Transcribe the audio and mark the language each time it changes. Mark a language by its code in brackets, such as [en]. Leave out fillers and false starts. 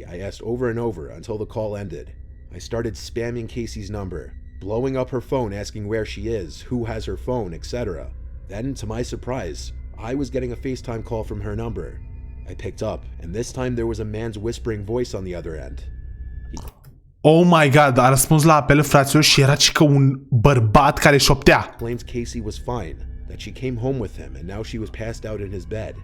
[en] I asked over and over until the call ended. I started spamming Casey's number, blowing up her phone asking where she is, who has her phone, etc. Then, to my surprise, I was getting a FaceTime call from her number. I picked up, and this time there was a man's whispering voice on the other end. Oh my god, [ro] a răspuns la apel, fraților, și era cică un bărbat care șoptea. [en] Claims Casey was fine, that she came home with him and now she was passed out in his bed.